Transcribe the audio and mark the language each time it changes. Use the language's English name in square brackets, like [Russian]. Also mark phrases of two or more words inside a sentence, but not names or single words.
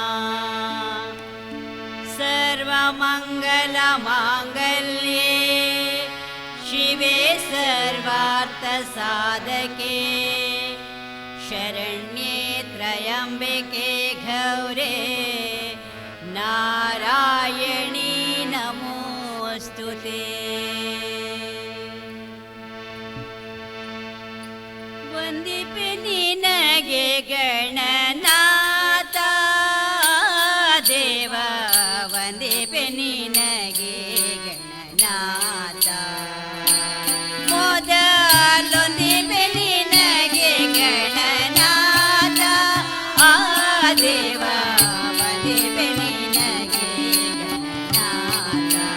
[Sanskrit] सर्वमङ्गलमाङ्गल्ये शिवे सर्वार्थसाधके शरण्ये त्र्यम्बके गौरे नारायणी नमोस्तुते। [Kannada] ವಂದಿಪೆ ನಿನಗೆ ಗಣನಾಥ ದೇವ ವಂದಿಪೆ ನಿನಗೆ ಗಣನಾಥ ಮೊದಲೊಂದಿಪೆ ನಿನಗೆ ಗಣನಾಥ ಆ ದೇವ ವಂದಿಪೆ ನಿನಗೆ ಗಣನಾಥ।